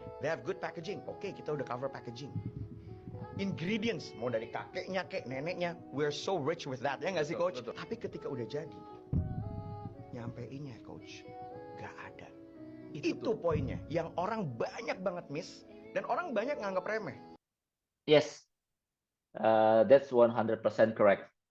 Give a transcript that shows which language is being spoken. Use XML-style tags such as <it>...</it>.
<en>They have good packaging.</en> <id>Oke, kita udah cover packaging. Ingredients, mau dari kakeknya, neneknya.</id> <en>We're so rich with that.</en> <id>Ya nggak sih, Coach? Betul. Tapi ketika udah jadi, nyampeinnya, Coach, nggak ada. Itu poinnya. Yang orang banyak banget miss. Dan orang banyak nganggap remeh.</id> <en>Yes, that's 100% correct.</en>